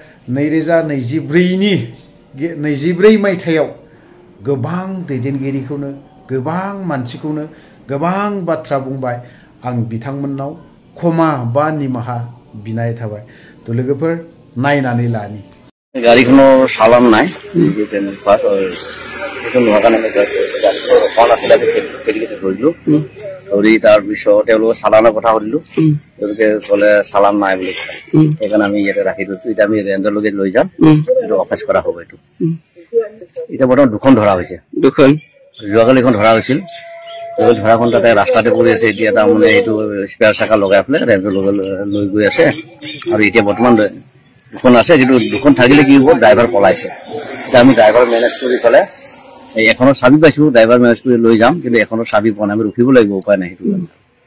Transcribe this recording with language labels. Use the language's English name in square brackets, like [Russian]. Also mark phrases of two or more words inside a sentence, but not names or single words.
[Bodo] 2024 मायथाइयाव गोबां दैदेनगिरिखौनो गोबां मानसिखौनो गोबां बाथ्रा बुंबाय आं बिथांमोननाव क्षमा बा निमाहा बिनाय थाबाय थ' लोगोफोर नायनानै लानि गारिखौनो सालान [Assamese] নাই যেন পাস সেইটো নোহোৱাৰ কাৰণে কণ আছিলে খেলিকে ধৰিলো ধৰি তাৰপিছত তেওঁলোকে চালানৰ কথা সুধিলো তেওঁলোকে ক'লে চালান নাই বুলি সেইকাৰণে আমি ইয়াতে ৰাখি দিছো এতিয়া আমি ৰেঞ্জলৈকে লৈ যাম এইটো অফিচ কৰা হ'ব এইটো এতিয়া বৰ্তমান দুখন ধৰা হৈছে যোৱাকালি এখন ধৰা হৈছিল ধৰাখন তাতে ৰাস্তাতে পৰি আছে এতিয়া তাৰমানে এইটো স্পেয়াৰ চাকা লগাই পেলাই ৰেঞ্জলৈকে লৈ গৈ আছে আৰু এতিয়া বৰ্তমান দুখন আছে কিন্তু দুখন থাকিলে কি হ'ব ড্ৰাইভাৰ পলাইছে এতিয়া আমি [English] driver manage [Assamese] কৰি চলে এখনৰ চাবি পাইছো [English] driver manage [Assamese] কৰি লৈ যাম কিন্তু এখনৰ চাবি পোৱা নাই আমি ৰখিব লাগিব উপায় নাই সেইটো